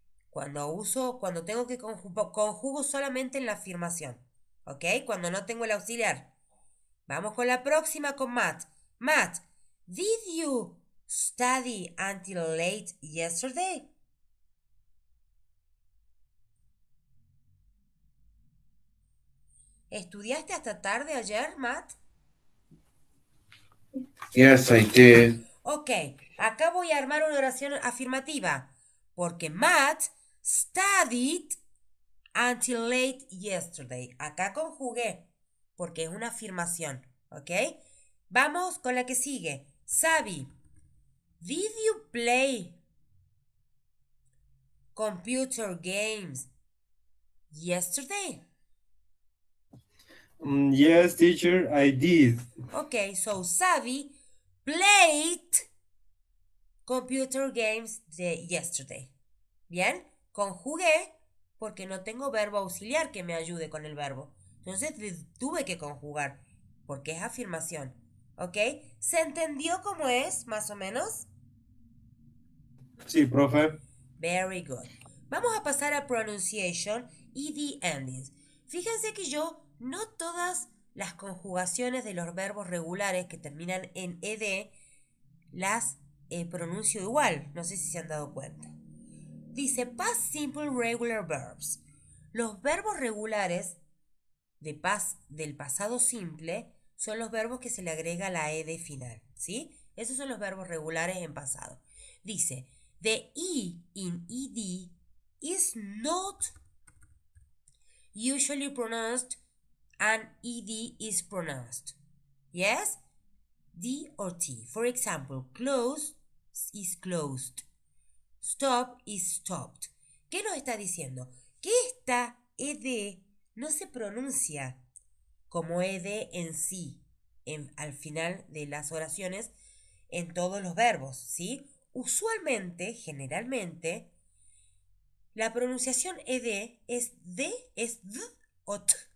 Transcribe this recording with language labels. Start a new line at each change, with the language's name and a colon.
Spanish: Cuando tengo que conjugo solamente en la afirmación. ¿Ok? Cuando no tengo el auxiliar. Vamos con la próxima con Matt.
English: Matt, did you study until late yesterday?
Spanish: ¿Estudiaste hasta tarde ayer, Matt?
English: Yes, I did.
Spanish: Ok, acá voy a armar una oración afirmativa. Porque
English: Matt studied until late yesterday.
Spanish: Acá conjugué porque es una afirmación. ¿Ok? Vamos con la que sigue.
English: Sabi, did you play computer games yesterday? Yes, teacher, I did. Okay, so Savi played computer games yesterday.
Spanish: Bien, conjugué porque no tengo verbo auxiliar que me ayude con el verbo. Entonces tuve que conjugar porque es afirmación. ¿Ok? ¿Se entendió cómo es, más o menos? Sí, profe.
English: Very good.
Spanish: Vamos a pasar a pronunciation y
English: the endings.
Spanish: Fíjense que yo no todas las conjugaciones de los verbos regulares que terminan en ed las pronuncio igual. No sé si se han dado cuenta. Dice
English: past simple regular verbs.
Spanish: Los verbos regulares del pasado simple son los verbos que se le agrega la ed final. ¿Sí? Esos son los verbos regulares en pasado. Dice,
English: the E in ed is not usually pronounced and ed is pronounced. Yes? D or T. For example, close is closed. Stop is stopped.
Spanish: ¿Qué nos está diciendo? Que esta ed no se pronuncia como ed en sí, al final de las oraciones, en todos los verbos, ¿sí? Usualmente, generalmente, la pronunciación ed es d o t.